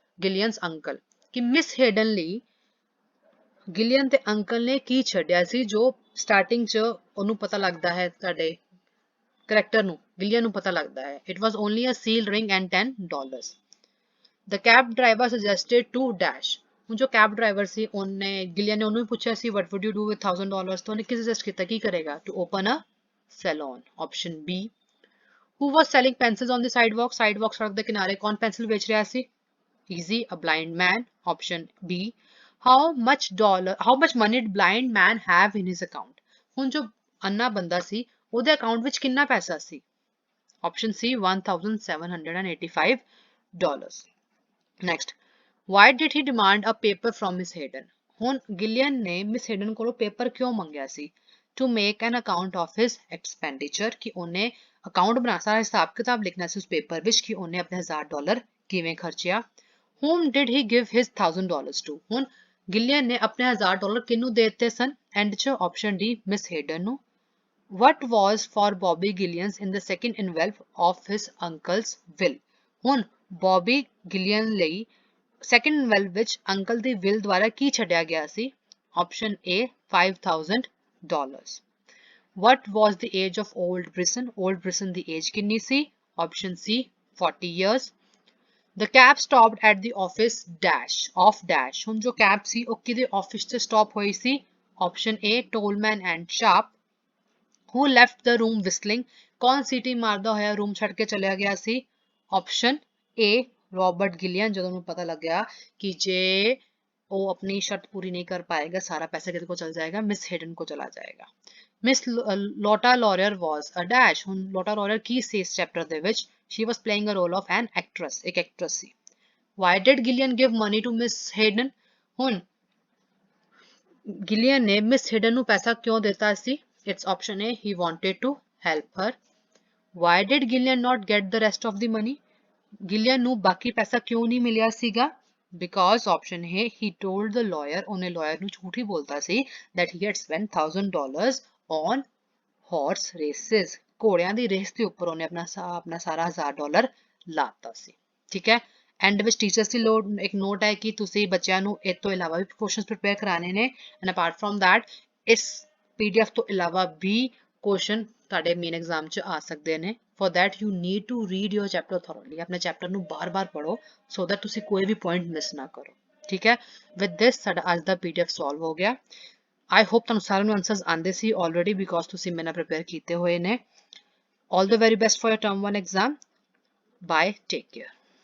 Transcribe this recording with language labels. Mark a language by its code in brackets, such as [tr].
[pa] ਗਿਲੀਅਨਸ uncle, ਕਿ miss Hayden ਲਈ ਗਿਲੀਅਨ ਦੇ ਅੰਕਲ ਨੇ ਕੀ ਛੱਡਿਆ ਸੀ ਜੋ ਸਟਾਰਟਿੰਗ 'ਚ ਉਹਨੂੰ ਪਤਾ ਲੱਗਦਾ ਹੈ, ਤੁਹਾਡੇ ਕਰੈਕਟਰ ਨੂੰ, ਗਿਲੀਅਨ ਨੂੰ ਪਤਾ ਲੱਗਦਾ ਹੈ। [en] It was only a seal ring and $10. The cab driver suggested to dash. [pa] ਹੁਣ ਜੋ ਕੈਬ ਡਰਾਈਵਰ ਸੀ ਉਹਨੇ, ਗਿਲੀਅਨ ਨੇ ਉਹਨੂੰ ਪੁੱਛਿਆ ਸੀ [en] what would you do with $1,000, [pa] ਤਾਂ ਉਹਨੇ ਕੀ ਸੁਜੈਸਟ ਕੀਤਾ, ਕੀ ਕਰੇਗਾ? [en] To open a salon. Option B. Who was selling pencils on the sidewalk? [pa] Sidewalk ਸੜਕ ਦੇ ਕਿਨਾਰੇ ਕੌਣ ਪੈਨਸਿਲ ਵੇਚ ਰਿਹਾ ਸੀ? [en] Easy, a blind man. Option B. How much money did blind man have in his account? [pa] ਹੁਣ ਜੋ ਅੰਨਾ ਬੰਦਾ ਸੀ ਉਹਦੇ ਅਕਾਊਂਟ ਵਿੱਚ ਕਿੰਨਾ ਪੈਸਾ ਸੀ? [en] Option C, $1,785. Next, why did he demand a paper from Miss Hayden? [pa] ਹੁਣ ਗਿਲੀਅਨ ਨੇ ਮਿਸ ਹੇਡਨ ਕੋਲੋਂ ਪੇਪਰ ਕਿਉਂ ਮੰਗਿਆ ਸੀ? [en] To make an account of his expenditure, [pa] ਕਿ ਉਹਨੇ ਅਕਾਊਂਟ ਬਣਾ, ਸਾਰਾ ਹਿਸਾਬ ਕਿਤਾਬ ਲਿਖਣਾ ਸੀ ਉਸ ਪੇਪਰ ਵਿੱਚ ਕਿ ਉਹਨੇ ਆਪਣੇ $1,000 ਕਿਵੇਂ ਖਰਚਿਆ। [en] Whom did he give his $1,000 to? [pa] ਹੁਣ ਗਿਲੀਅਨ ਨੇ ਆਪਣੇ $1,000 ਕਿਹਨੂੰ ਦੇ ਦਿੱਤੇ ਸਨ? ਐਂਡ 'ਚ option D, ਮਿਸ ਹੇਡਨ ਨੂੰ। [en] What was for Bobby Gillians in the second envelope of his uncle's will? [pa] ਹੁਣ ਬੌਬੀ ਗਿਲੀਅਨ ਲਈ ਸੈਕੰਡ envelope ਵਿੱਚ ਅੰਕਲ ਦੀ ਵਿਲ ਦੁਆਰਾ ਕੀ ਛੱਡਿਆ ਗਿਆ ਸੀ? [en] Option A, $5,000. What was the age of old Brisson? [pa] Old Brisson ਦੀ age ਕਿੰਨੀ ਸੀ? [en] Option C, 40 years. The cab stopped at the office dash of dash. [pa] ਹੁਣ ਜੋ cab ਸੀ ਉਹ ਕਿਹਦੇ office 'ਚ ਸਟਾਪ ਹੋਈ ਸੀ? [en] Option A, [pa] Tolman and Sharp. [en] Who left the room whistling? [pa] ਕੌਣ ਸੀਟੀ ਮਾਰਦਾ ਹੋਇਆ ਰੂਮ ਛੱਡ ਕੇ ਚਲਿਆ ਗਿਆ ਸੀ? [en] Option A, [pa] Robert ਗਿਲੀਅਨ। ਜਦੋਂ ਉਹਨੂੰ ਪਤਾ ਲੱਗਿਆ ਕਿ ਜੇ ਉਹ ਆਪਣੀ ਸ਼ਰਤ ਪੂਰੀ ਨਹੀਂ ਕਰ ਪਾਏਗਾ ਸਾਰਾ ਪੈਸਾ ਕਿਹਦੇ ਕੋਲ ਚਲ ਜਾਏਗਾ? ਮਿਸ ਹੇਡਨ [hi] ਕੋ ਚਲਾ ਜਾਏਗਾ। [pa] Miss ਲੋਟਾ ਲੌਰੀਅਰ [en] was a dash. [pa] ਹੁਣ ਲੋਟਾ ਲੌਰੀਅਰ ਕੀ ਸੀ ਇਸ ਚੈਪਟਰ ਦੇ ਵਿੱਚ? [en] She was playing a role of an actress, [pa] ਇੱਕ actors ਸੀ। [en] Why did Gillian give money to Miss Hayden? [pa] ਹੁਣ ਗਿਲੀਅਨ ਨੇ ਮਿਸ ਹੇਡਨ ਨੂੰ ਪੈਸਾ ਕਿਉਂ ਦਿੱਤਾ ਸੀ? [en] It's option A, he wanted to help her. Why did Gillian not get the rest of the money? [pa] ਗਿਲੀਅਨ ਨੂੰ ਬਾਕੀ ਪੈਸਾ ਕਿਉਂ ਨਹੀਂ ਮਿਲਿਆ ਸੀਗਾ? [en] Because option A, he told the lawyer, [pa] ਉਹਨੇ ਲਾਇਰ ਨੂੰ ਝੂਠ ਹੀ ਬੋਲਤਾ ਸੀ [en] that he had spent $1,000 on horse races. [pa] ਘੋੜਿਆਂ ਦੀ ਰੇਸ ਦੇ ਉੱਪਰ ਉਹਨੇ ਆਪਣਾ ਸਾਰਾ $1,000 ਲਾਤਾ ਸੀ। ਠੀਕ ਹੈ। ਐਂਡ ਵਿੱਚ ਟੀਚਰਸ ਦੀ ਇੱਕ ਨੋਟ ਹੈ ਕਿ ਤੁਸੀਂ ਬੱਚਿਆਂ ਨੂੰ ਇਸ ਤੋਂ ਇਲਾਵਾ ਵੀ ਕੁਐਸਚਨਸ ਪ੍ਰਿਪੇਅਰ ਕਰਾਣੇ ਨੇ [en] and apart from that [pa] ਇਸ PDF ਤੋਂ ਇਲਾਵਾ ਵੀ ਕੁਐਸਚਨ ਤੁਹਾਡੇ ਮੇਨ ਐਗਜ਼ਾਮ 'ਚ ਆ ਸਕਦੇ ਨੇ। [en] For that you need to read your chapter thoroughly. [pa] ਆਪਣੇ ਚੈਪਟਰ ਨੂੰ ਬਾਰ-ਬਾਰ ਪੜੋ [en] so that [pa] ਤੁਸੀਂ ਕੋਈ ਵੀ ਪੁਆਇੰਟ ਮਿਸ ਨਾ ਕਰੋ। ਠੀਕ ਹੈ। [en] With this [pa] ਸਾਡਾ ਅੱਜ ਦਾ PDF ਸੋਲਵ ਹੋ ਗਿਆ। [en] I hope [pa] ਤੁਹਾਨੂੰ ਸਾਰਿਆਂ ਨੂੰ ਆਨਸਰਸ ਆਉਂਦੇ ਸੀ [en] already because [pa] ਤੁਸੀਂ ਮੇਰੇ ਨਾਲ ਪ੍ਰਪੇਅਰ ਕੀਤੇ ਹੋਏ ਨੇ। [en] All the very best for your term 1 exam. Bye. Take care.